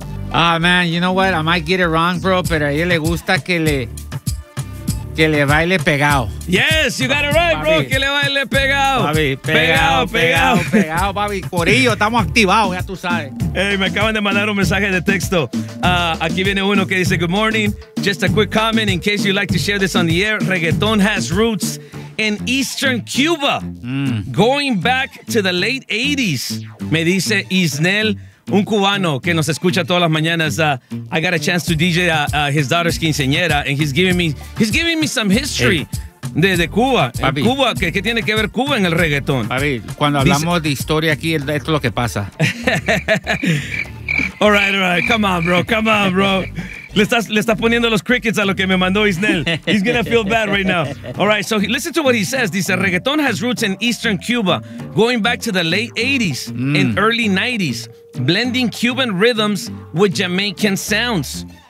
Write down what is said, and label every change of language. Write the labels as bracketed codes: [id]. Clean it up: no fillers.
[en] Ah, man, you know what? I might get it wrong, bro, [es] pero a ella le gusta que le baile pegado. [en] Yes, you got it right, bro. [es] Que le baile pegado. Papi, pegado, papi. Corillo, estamos activados, ya tú sabes. Hey, me acaban de mandar un mensaje de texto. Aquí viene uno que dice, [en] good morning. Just a quick comment in case you'd like to share this on the air. Reggaeton has roots in Eastern Cuba, going back to the late 80s, [es] me dice Isnel, un cubano que nos escucha todas las mañanas. [en] I got a chance to DJ his daughter's quinceañera, and he's giving me some history [es] de Cuba. Papi, Cuba, ¿qué tiene que ver Cuba en el reggaetón? Papi, cuando hablamos de historia aquí, esto es lo que pasa. [en] All right, come on, bro. [es] Le estás poniendo los crickets a lo que me mandó Isnel. [en] He's gonna feel bad right now. All right, so listen to what he says. Dice, reggaeton has roots in Eastern Cuba, going back to the late 80s and early 90s, blending Cuban rhythms with Jamaican sounds.